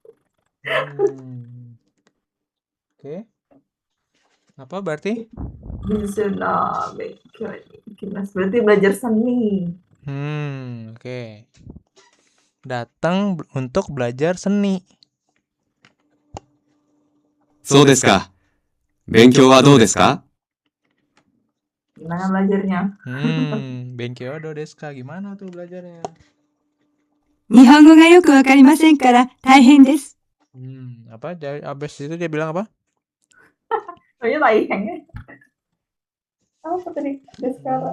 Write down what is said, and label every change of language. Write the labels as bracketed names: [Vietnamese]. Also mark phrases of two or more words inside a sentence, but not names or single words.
[Indonesian] Oke. Apa berarti? Bijutsuno. Berarti belajar seni. Oke. Datang untuk belajar seni. [Japanese] そうですか。勉強はどうですか？ [Indonesian] Gimana belajarnya? [Japanese] 勉強どうですか? [Indonesian] Gimana tuh belajarnya? [Japanese] 日本語がよくわかりませんから大変です。 [Indonesian] Apa? Abis itu dia bilang apa? Soalnya lainnya. Apa tadi? Sekarang.